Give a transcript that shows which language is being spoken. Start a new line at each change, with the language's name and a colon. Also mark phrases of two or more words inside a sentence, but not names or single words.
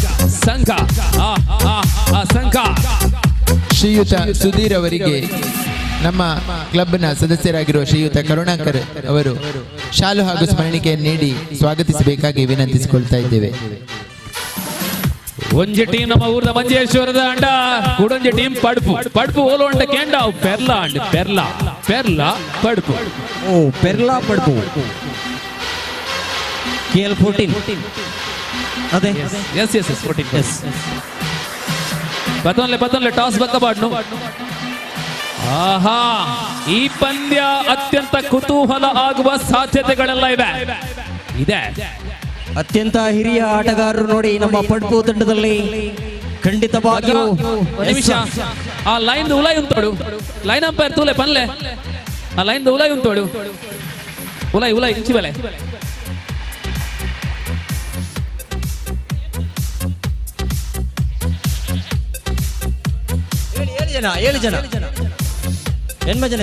Kannada: ಶ್ರೀಯುತ ಸುಧೀರ್ ಅವರಿಗೆ ನಮ್ಮ ಕ್ಲಬ್ನ ಸದಸ್ಯರಾಗಿರುವ ಶ್ರೀಯುತ ಕರುಣಾಕರ್ ಅವರು ಶಾಲು ಹಾಗೂ ಸ್ಮರಣಿಕೆಯನ್ನು ನೀಡಿ ಸ್ವಾಗತಿಸಬೇಕಾಗಿ ವಿನಂತಿಸಿಕೊಳ್ತಾ ಇದ್ದೇವೆ.
Tulu: ಒಂಜಿ ಟೀಮ್ ನಮ್ಮ ಊರದ ಮಂಜೇಶ್ವರದ ಅಂಡ ಕೂಡೊಂಜಿ ಟೀಮ್ ಪಡ್ಪು ಓಲು ಅಂಡ ಕೆಂಡ ಪೆರ್ಲಾ ಅಂಡ್ ಪೆರ್ಲಾ ಪಡ್ಪು ಓ ಪೆರ್ಲಾ ಪಡ್ಪು KL 14 ಅದೇ ಎಸ್ 14 ಎಸ್ ಪತ್ತೊಂದ್ಲೆ ಟಾಸ್ ಬಕ್ಕ ಬಾಡ್ನು.
Kannada: ಆಹಾ, ಈ ಪಂದ್ಯ ಅತ್ಯಂತ ಕುತೂಹಲ ಆಗುವ ಸಾಧ್ಯತೆಗಳೆಲ್ಲ ಇದೆ. ಅತ್ಯಂತ ಹಿರಿಯ ಆಟಗಾರರು ನೋಡಿ ನಮ್ಮ ಪಡ್ಪು ತಂಡದಲ್ಲಿ ಖಂಡಿತವಾಗಿಯೂ.
Tulu: ನಿಮಿಷ, ಆ ಲೈನ್ ಉಲಾಯ್ ಉಂಟೋಡು,
English: line umpire
Tulu: ತೂಲೆ ಪನ್ಲೆ, ಆ ಲೈನ್ ಉಲಾಯ್ ಉಂಟೋಡು, ಉಲಾಯ್ ಚಿವಲೆ. ಏಳು ಜನ ಎನ್ಮ ಜನ